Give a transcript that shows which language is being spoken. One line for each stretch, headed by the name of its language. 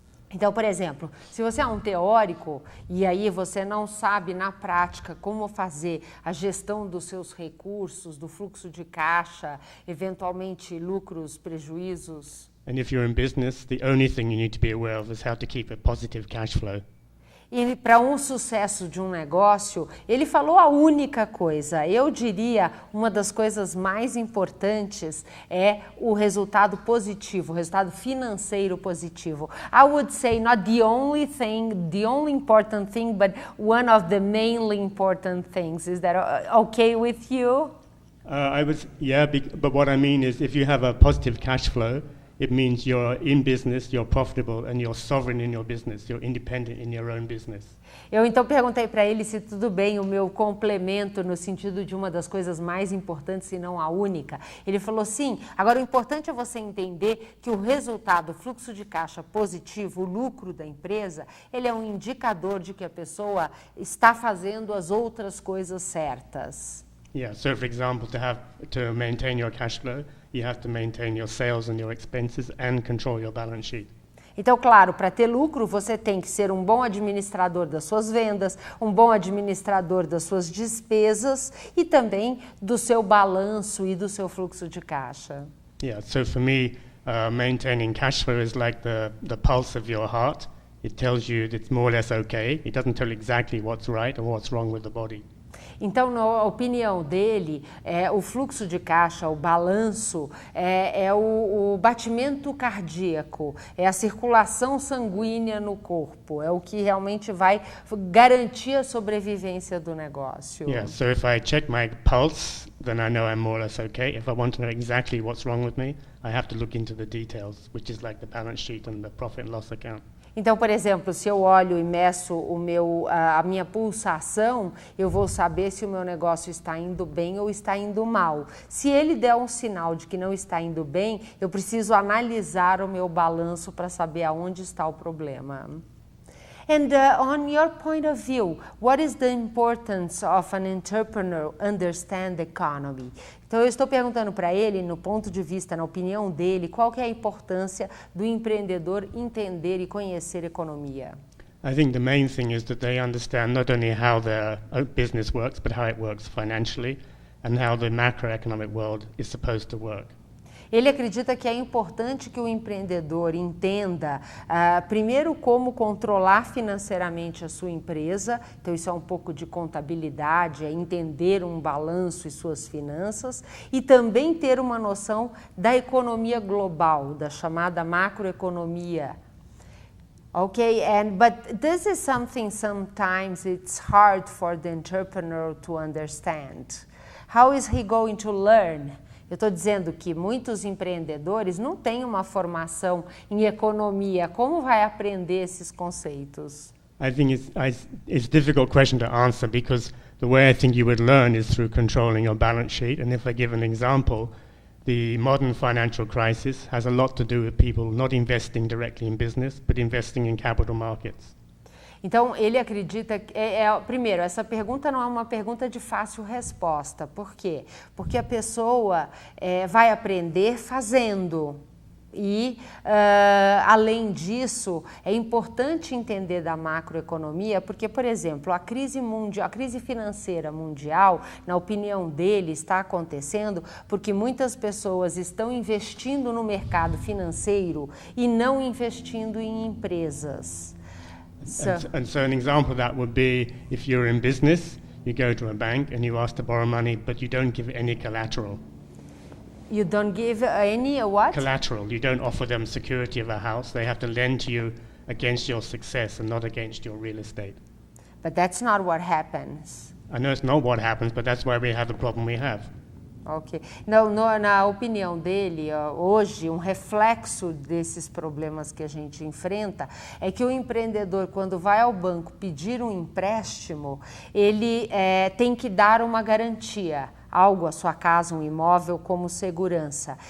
Portuguese: Então, por exemplo, se você é um teórico e aí você não sabe na prática como fazer a gestão dos seus recursos, do fluxo de caixa, eventualmente lucros, prejuízos.
English: And if you're in business, the only thing you need to be aware of is how to keep a positive cash flow.
Portuguese: E para um sucesso de um negócio, ele falou a única coisa. Eu diria, uma das coisas mais importantes é o resultado positivo, o resultado financeiro positivo.
English: I would say not the only thing, the only important thing, but one of the mainly important things. Is that okay with you? But what I mean is if you have a positive cash flow, it means you're in business, you're profitable, and you're sovereign in your business. You're independent in your own business.
Portuguese: Eu então perguntei para ele se tudo bem o meu complemento no sentido de uma das coisas mais importantes, se não a única. Ele falou sim. Agora o importante é você entender que o resultado, o fluxo de caixa positivo, o lucro da empresa, ele é um indicador de que a pessoa está fazendo as outras coisas certas.
English: Yeah, so for example, to maintain your cash flow, you have to maintain your sales and your expenses and control your balance sheet.
Portuguese: Então, claro, para ter lucro, você tem que ser um bom administrador das suas vendas, um bom administrador das suas despesas e também do seu balanço e do seu fluxo de caixa.
English: Yeah, so for me, maintaining cash flow is like the pulse of your heart. It tells you it's more or less okay. It doesn't tell you exactly what's right or what's wrong with the body.
Portuguese: Então, na opinião dele, o fluxo de caixa, o balanço, é o batimento cardíaco, é a circulação sanguínea no corpo, é o que realmente vai garantir a sobrevivência do negócio.
English: Yeah, so if I check my pulse, then I know I'm more or less okay. If I want to know exactly what's wrong with me, I have to look into the details, which is like the balance sheet and the profit and loss account.
Portuguese: Então, por exemplo, se eu olho e meço a minha pulsação, eu vou saber se o meu negócio está indo bem ou está indo mal. Se ele der um sinal de que não está indo bem, eu preciso analisar o meu balanço para saber aonde está o problema.
English: And on your point of view, what is the importance of an entrepreneur understand the economy?
Portuguese: Então eu estou perguntando para ele, no ponto de vista, na opinião dele, qual que é a importância do empreendedor entender e conhecer economia?
English: I think the main thing is that they understand not only how their business works, but how it works financially, and how the macroeconomic world is supposed to work.
Portuguese: Ele acredita que é importante que o empreendedor entenda, primeiro, como controlar financeiramente a sua empresa, então isso é um pouco de contabilidade, é entender um balanço e suas finanças, e também ter uma noção da economia global, da chamada macroeconomia.
English: Okay, but this is something sometimes it's hard for the entrepreneur to understand. How is he going to learn?
Portuguese: Eu estou dizendo que muitos empreendedores não têm uma formação em economia. Como vai aprender esses conceitos?
English: I think it's a difficult question to answer because the way I think you would learn is through controlling your balance sheet. And if I give an example, the modern financial crisis has a lot to do with people not investing directly in business, but investing in capital markets.
Portuguese: Então, ele acredita que, primeiro, essa pergunta não é uma pergunta de fácil resposta. Por quê? Porque a pessoa vai aprender fazendo. E, além disso, é importante entender da macroeconomia, porque, por exemplo, a crise financeira mundial, na opinião dele, está acontecendo porque muitas pessoas estão investindo no mercado financeiro e não investindo em empresas.
English: And so an example of that would be if you're in business, you go to a bank and you ask to borrow money, but you don't give any collateral. You don't give any what? Collateral. You don't offer them security of a house. They have to lend to you against your success and not against your real estate. But that's not what happens. I know it's not what happens, but that's why we have the problem we have. Ok.
Portuguese: Na opinião dele, hoje, um reflexo desses problemas que a gente enfrenta é que o empreendedor, quando vai ao banco pedir um empréstimo, ele tem que dar uma garantia, algo, a sua casa, um imóvel, como segurança.